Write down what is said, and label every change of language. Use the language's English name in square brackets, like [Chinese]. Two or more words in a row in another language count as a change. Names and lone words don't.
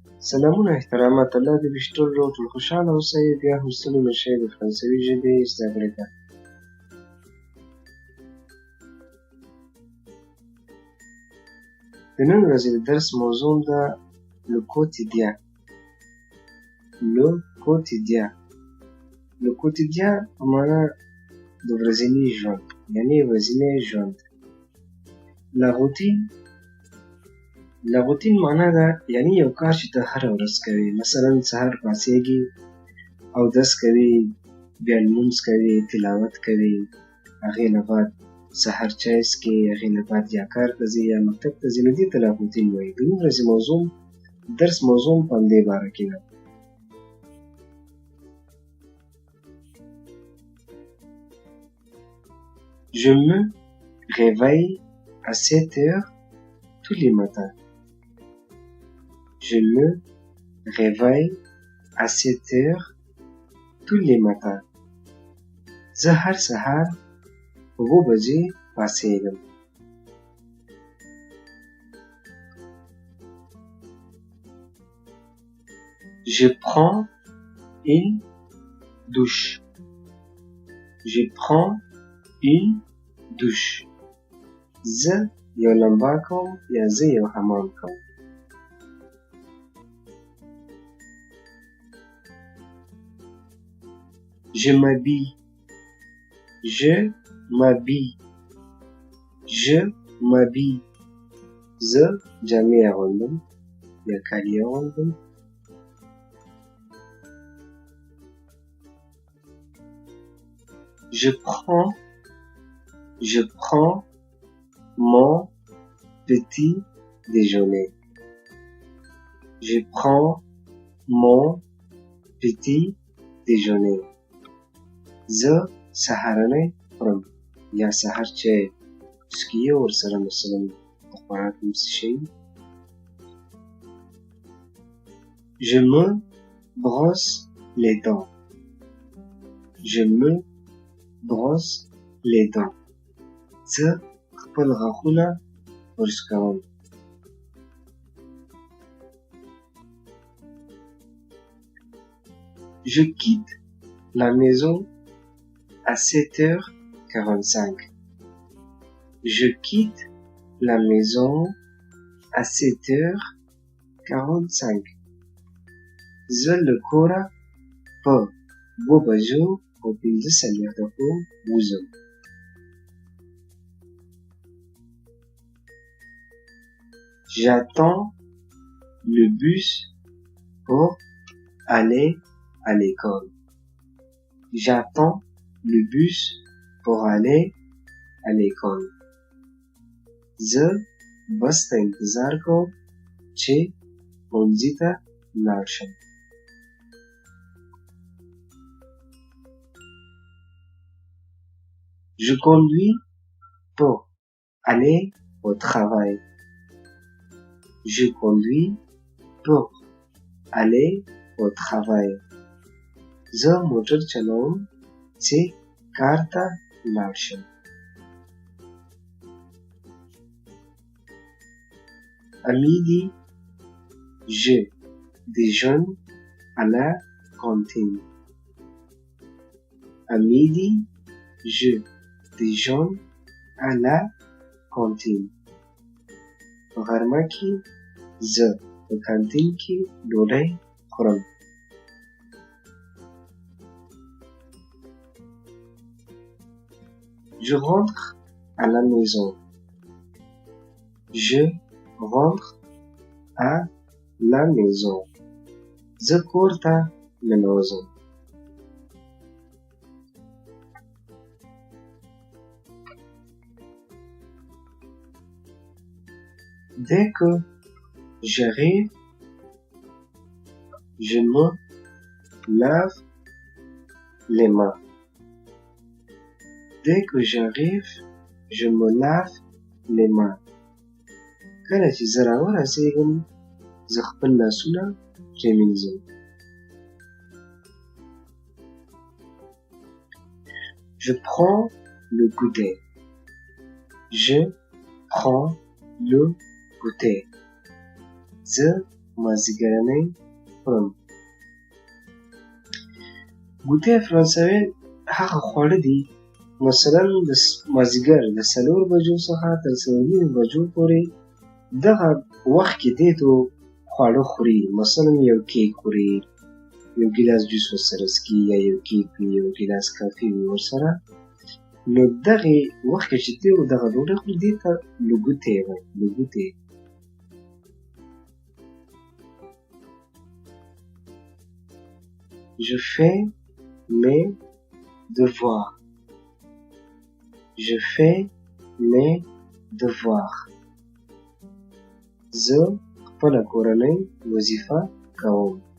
[Pashto] سلامونه احترامات الله دې وي چې ټول روغ ټول خوشحاله اوسئ. بیا هم ستړي مه شئ د فرانسوي ژبې زده کړې ته. د نن ورځې د درس موضوع ده [French] le quotidien. le quotidien. le quotidien [Pashto] په معنا د ورځني ژوند، یعنې ورځنی ژوند. [French] la routine [Pashto] معنا ده یعنې یو کار چې ته هره ورځ کوي. مثلا سهار پاڅېږي، اودس کوي، بیا لمونځ کوي، تلاوت کوي، هغې نه بعد سهار چای څښي، هغې نه بعد یا کار ته ځي یا مکتب ته ځي، نو دې ته [French] la routine [Pashto] وایي. د نن ورځې موضوع درس موضوع په همدې باره کې ده. [French] Je me réveille à 7 heures tous les matins. Je me réveille à 7 heures tous les matins. [Pashto] زه هر سهار 7 بجې پاڅېږم. [French] Je prends une douche. Je prends une douche. [Pashto] زه یو لمبا کوم یا زه یو حمام کوم. [French] Je m'habille. Je m'habille. Je m'habille. [Pashto] زه جامې اغوندم یا کالي اغوندم. [French] Je prends mon petit déjeuner. Je prends mon petit déjeuner. [Pashto] زه سهارنۍ خورم یا سهار چای څښي ورسره مثلا د خوراک هم څه شی. [French] Je me brosse les dents. Je me brosse les dents. [Pashto] زه خپل غاښونه برش کوم. [French] Je quitte la maison à 7h45. Je quitte la maison à 7h45. [Pashto] زه له کوره په 2 بجو او 15 دقیقو وځم. [French] J'attends le bus pour aller à l'école. J'attends le bus pour aller à l'école. [Pashto] زه بس ته انتظار کوم چې ښوونځي ته لاړ شم. [French] Je conduis pour aller au travail. Je conduis pour aller au travail. [Pashto] زه موټر چلوم چې کار ته لاړ شم. [French] À midi, je déjeune à la cantine. À midi, je déjeune à la cantine. [Pashto] په غرمه کې زه په کانتین کې ډوډۍ خورم. [French] Je rentre à la maison. Je rentre à la maison. [Pashto] زه کور ته ننوځم. [French] Dès que j'arrive, je me lave les mains. Dès que j'arrive, je me lave les mains. [Pashto] کله چې زه راورسېږم زه خپل لاسونه پرېمینځم. [French] Je prends le goûter. Je prends le goûter. [Pashto] زه مازدیګرنۍ خورم. ګوتې فرانسوي هغه خواړه دي مثلا د مازدیګر د 4 بجو څخه تر 4:30 بجو پورې دغه وخت کې دې ته خواړه خوري. مثلا یو کیک خوري، یو ګیلاس جوس ورسره څښي، یا یو کیک وي، یو ګیلاس کافي وي ورسره. نو دغې وخت کې چې دې دغه ډوډۍ خوري دې ته [French] le goûter [Pashto] وایي. [French] le goûter. Je fais mes devoirs. Je fais mes devoirs. [Pashto] زه خپله کورنۍ وظیفه کوم.